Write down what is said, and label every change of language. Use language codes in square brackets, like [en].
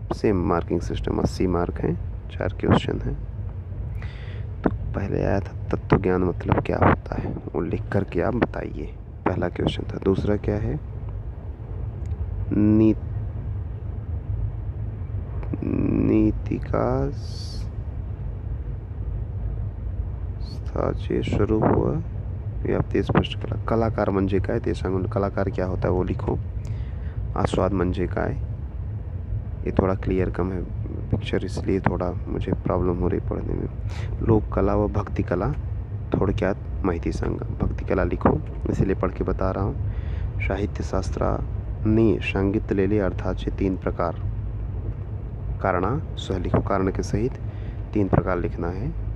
[hi] Same marking system, 80 mark हैं, 4 question हैं. तो पहले आया था तत्व ज्ञान मतलब क्या होता है, वो लिख कर के आप बताइए. पहला क्वेश्चन था. दूसरा क्या है, [mr] नीतिका चे स्वरूप हुआ व्याप्ती स्पष्ट कला. कलाकार म्हणजे काय ते सांगून, [hi] कलाकार क्या होता है वो लिखो. [mr] आस्वाद म्हणजे काय, [hi] ये थोड़ा क्लियर कम है पिक्चर, इसलिए थोड़ा मुझे प्रॉब्लम हो रही पढ़ने में. [mr] लोक कला व भक्ति कला थोडक्यात माहिती सांगा. [hi] भक्ति कला लिखो, इसलिए पढ़ के बता रहा हूँ. [mr] साहित्यशास्त्राने सांगितलेले अर्थाचे 3 प्रकार. कारणासह [hi] लिखो, कारण के सहित 3 प्रकार लिखना है.